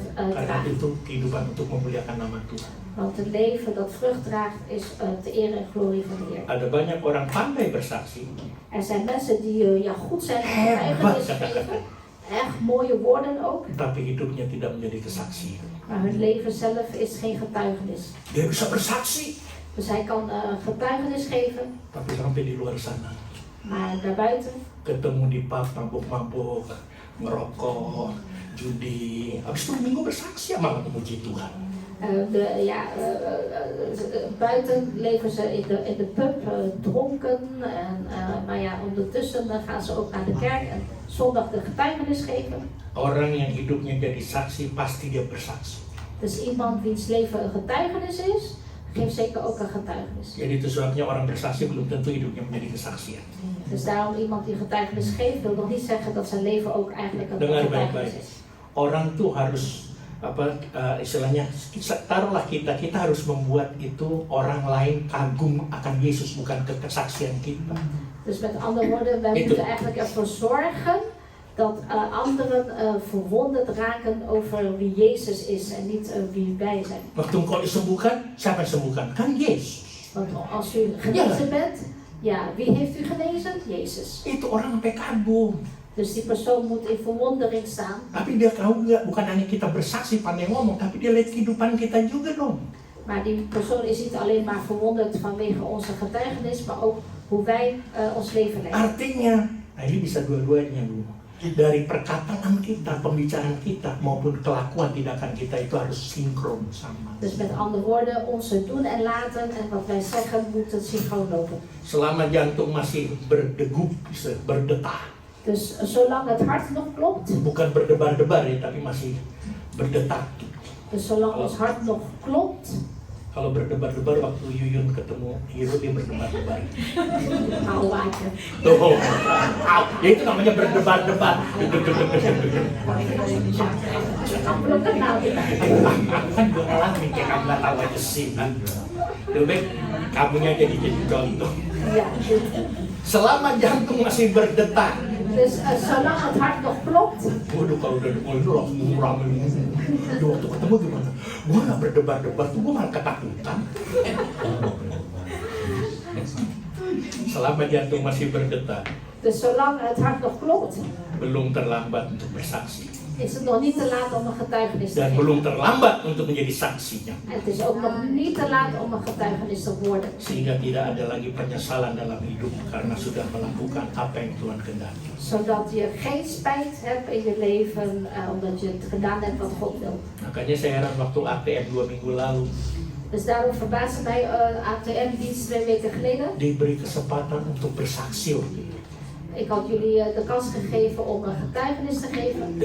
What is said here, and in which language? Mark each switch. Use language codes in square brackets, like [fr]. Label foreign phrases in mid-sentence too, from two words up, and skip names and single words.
[id] Karena [nl] draagt. [id] itu kehidupan untuk memuliakan nama Tuhan. [nl] Want het leven dat vrucht draagt is te eer en glorie van de Heer. [id] Ada banyak orang pandai bersaksi, [nl] Er zijn mensen die goed zijn in getuigenis geven. Echt mooie woorden ook. [id] tapi hidupnya tidak menjadi kesaksian. [nl] Maar hun leven zelf is geen getuigenis. [id] Dia bisa bersaksi, [nl] Dus hij kan getuigenis geven. [id] tapi sampai di luar sana [nl] Maar daarbuiten, [id] ketemu di pub mabuk-mabuk, ngerokok, judi. Habis itu minggu bersaksi malah memuji Tuhan. [nl] buiten leven ze in de pub dronken. Maar ondertussen gaan ze ook naar de kerk en zondag de getuigenis geven. [id] Orang yang hidupnya jadi saksi pasti dia bersaksi. [nl] Dus iemand wiens leven een getuigenis is, geeft zeker ook een getuigenis. [id] Jadi itu sebabnya orang bersaksi belum tentu hidupnya menjadi kesaksian. [nl] Dus daarom iemand die getuigenis geeft, wil nog niet zeggen dat zijn leven ook eigenlijk een [id] Dengar [nl] getuigenis [id] baik-baik. [nl] is. [id] Orang tuh harus istilahnya taruhlah kita harus membuat itu orang lain kagum akan Yesus, bukan kesaksian kita. [nl] Dus met andere woorden, wij moeten eigenlijk ervoor zorgen dat anderen verwonderd raken over wie Jezus is en niet wie wij zijn. [id] Waktu engkau disembuhkan, siapa yang sembuhkan? Kan Yesus. [nl] Want als u genezen bent, wie heeft u genezen? Jezus. [id] Itu orang sampai kagum. [nl] Dus die persoon moet in verwondering staan. [id] Tapi dia tahu nggak, bukan hanya kita bersaksi pandai ngomong, tapi dia lihat kehidupan kita juga dong. [nl] Maar die persoon is niet alleen maar verwonderd vanwege onze getuigenis, maar ook hoe wij ons leven leiden. [id] Artinya, ini bisa dua-duanya Bu. Dari perkataan kita, pembicaraan kita, maupun kelakuan tindakan kita itu harus sinkron sama. [nl] Dus met andere woorden, onze doen en laten en wat wij zeggen moet het synchroon lopen. [id] Selama jantung masih berdegup, berdetak. [nl] Dus zolang het hart nog klopt, [id] Bukan berdebar-debar ya, tapi masih berdetak. [nl] dus zolang ons hart nog klopt, [id] Kalau berdebar-debar waktu Yuyun ketemu Hiro dia berdebar-debar. [nl] hou waken. [id] Tuh, ya itu namanya berdebar-debar. Belum kenal kita. Kan gue ngalamin kayak kamu nggak tahu aja sih kan. Lebih baik kamunya jadi contoh. [nl] Ja, [id] Selama jantung masih berdetak, [nl] dus zolang het hart nog klopt, [id] waduh kalau udah mulai itu langsung ngurangin. Waktu ketemu gimana? Gue nggak berdebar-debar tuh, gue malah ketakutan. Selama jantung masih berdetak, [nl] dus zolang het hart nog klopt, [id] belum terlambat untuk bersaksi. [nl] is het nog niet te laat om een getuigenis te [id] Dan [nl] geven. [id] belum terlambat untuk menjadi saksinya. [nl] En het is ook nog niet te laat om een getuigenis te worden. [id] Sehingga tidak ada lagi penyesalan dalam hidup karena sudah melakukan apa yang Tuhan kehendaki. [nl] Zodat je geen spijt hebt in je leven omdat je het gedaan hebt wat God wil. [id] Makanya saya heran waktu ATM 2 minggu lalu [nl] Dus daarom verbaasde mij ATM-dienst 2 weken geleden. [id] diberi kesempatan untuk bersaksi waktu itu. [nl] Ik had jullie de kans gegeven om een getuigenis te geven.